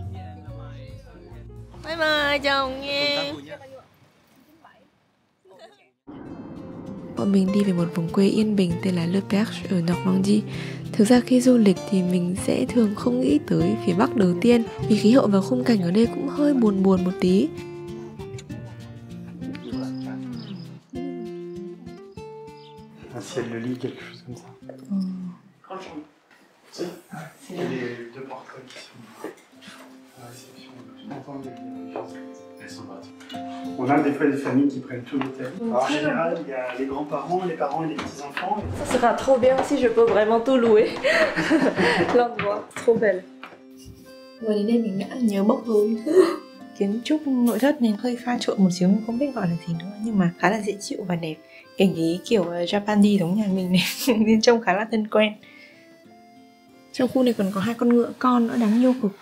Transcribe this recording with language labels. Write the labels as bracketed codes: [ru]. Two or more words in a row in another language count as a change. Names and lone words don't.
[en] Bye bye [vi] chồng nha. Bọn mình đi về một vùng quê yên bình tên là Le Perche ở Normandie. Thực ra khi du lịch thì mình sẽ thường không nghĩ tới phía Bắc đầu tiên, vì khí hậu và khung cảnh ở đây cũng hơi buồn buồn một tí. [fr] Un ciel de lit, quelque chose comme ça. Si. Il y a les deux portraits qui sont à la réception. Elles sont parties. On a des fois des familles qui prennent tout l'hôtel. Alors en général, il y a les grands-parents, les parents et les petits-enfants. Ça sera trop bien si je peux vraiment tout louer. L'endroit, trop belle. [vi] Vừa đến đây mình đã nhớ bốc hơi. Kiến trúc nội thất này hơi pha trộn một xíu, mình không biết gọi là gì nữa, nhưng mà khá là dễ chịu và đẹp. Cảnh ý kiểu Japandi giống nhà mình này, nên trông khá là thân quen. Trong khu này còn có 2 con ngựa con nữa đáng yêu cực.